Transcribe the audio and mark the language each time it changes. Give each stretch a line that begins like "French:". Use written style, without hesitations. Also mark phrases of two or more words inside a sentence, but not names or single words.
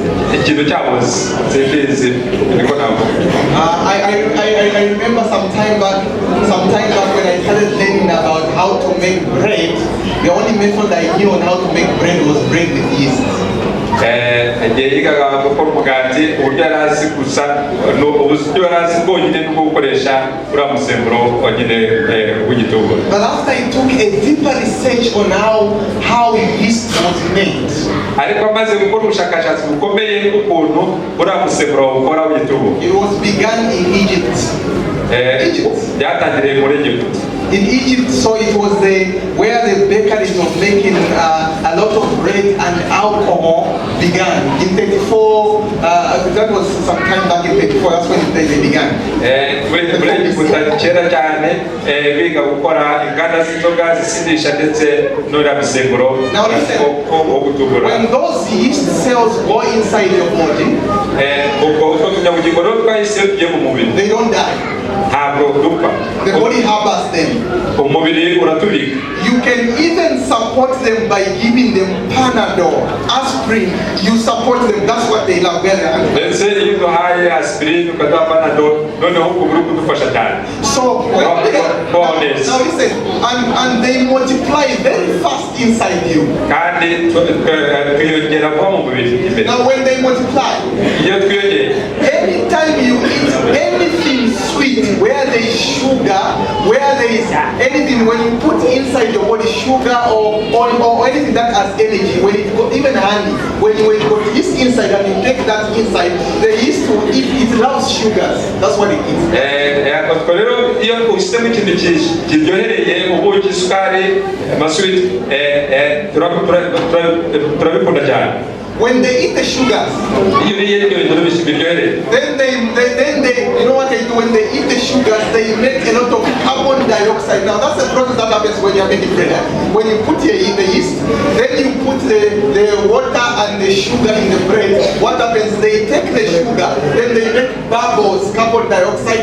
Kinyarwanda: ikintu cyabuze simbizi niko navuga.
English: I remember some time back when I started learning about how to make bread, the only method I knew on how to make bread was bread with yeast.
Kinyarwanda: Igihe yigaga gukora umugati uburyo yari azi gusa uburyo yari azi bwonyine n'ubwo gukoresha uriya musemburo wonyine w'igitunguru.
English: But after I took a deeper research on how yeast was made,
Kinyarwanda: ariko amaze gukora ubushakashatsi bukomeye ukuntu uriya musemburo ukora w'igitunguru,
English: it was begun in Egypt.
Kinyarwanda: byatangiriye muri Egypt.
English: In Egypt, so it was where the bakeries were making a lot of bread and alcohol began. In 34, that was some time back in 34, that's when they began.
Kinyarwanda: kera cyane biga gukora inganda z'inzoga zisindisha ndetse n'uriya musemburo wo gutungura.
English: When those yeast cells go inside your body,
Kinyarwanda: utwo tunyabugingo rero twahise tugiye mu mubiri,
English: they don't die.
Kinyarwanda: ntabwo dupfa.
English: The body harbors them.
Kinyarwanda: umubiri uratubika.
English: You can even support them by giving them Panadol, aspirin. You support them. That's what they love very much.
Kinyarwanda: ndetse iyo uduhaye aspirin ukaduha Panadol noneho ukubiri kudufasha cyane.
English: So now listen, and they multiply very fast inside you.
Kinyarwanda: kandi twiyongera vuba mu mubiri.
English: Now when they multiply,
Kinyarwanda: iyo twiyongeye,
English: anytime you eat anything sweet, where there is sugar, where there is anything, when you put inside your body sugar or anything that has energy, when it got, even honey, when you got yeast inside and you take that inside, the yeast will eat, it loves sugars. That's what it eats.
Kinyarwanda: rero iyo ushyizemo ikintu kiryohereye ubuki, isukari, amaswiti, turabikunda cyane.
English: When they eat the sugars,
Kinyarwanda: iyo uriye ibyo bintu biryohereye,
English: then they, you know what they do? When they eat the sugars, they make a lot of carbon dioxide. Now that's the process that happens when you are making bread. When you put the yeast, then you put the water and the sugar in the bread. What happens? They take the sugar, then they make bubbles, carbon dioxide.